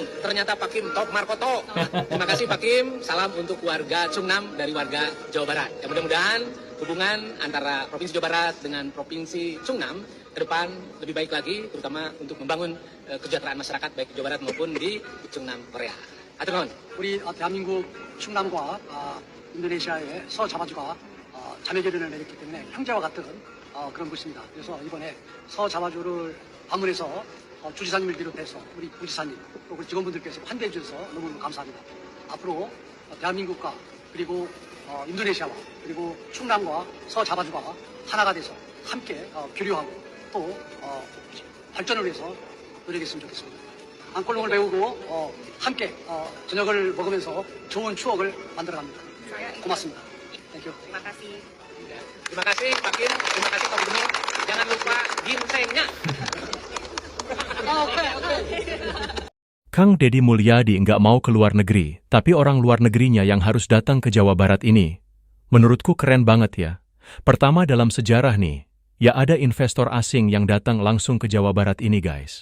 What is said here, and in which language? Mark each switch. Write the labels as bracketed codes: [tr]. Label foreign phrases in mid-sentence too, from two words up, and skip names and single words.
[id] Ternyata Pak Kim top Markoto. Terima kasih Pak Kim, salam untuk warga Chungnam dari warga Jawa Barat. Ya, mudah-mudahan hubungan antara Provinsi Jawa Barat dengan Provinsi Chungnam ke depan lebih baik lagi, terutama untuk membangun kesejahteraan masyarakat baik di Jawa Barat maupun di Chungnam, Korea. [su] Atur nuhun. [ko] 우리 대한민국 충남과 인도네시아의 서자바주가 자매결연을 맺었기 때문에 형제와 같은 그런 곳입니다. 그래서 이번에 서자바주를 방문해서 주지사님을 비롯해서 우리 부지사님 또 우리 직원분들께서 환대해 주셔서 너무 감사합니다. 앞으로 대한민국과 그리고 인도네시아와 그리고 충남과 서자바주가 하나가 돼서 함께 교류하고 또 발전을 위해서 노력했으면 좋겠습니다. 안골롱을 배우고 함께 저녁을 먹으면서 좋은 추억을 만들어갑니다. 고맙습니다. 땡큐. [id] Terima kasih Pak Kim, terima kasih Pak Gubernur. Jangan lupa ginsengnya. Kang Deddy Mulyadi nggak mau ke luar negeri, tapi orang luar negerinya yang harus datang ke Jawa Barat ini. Menurutku keren banget ya. Pertama dalam sejarah nih, ya ada investor asing yang datang langsung ke Jawa Barat ini guys.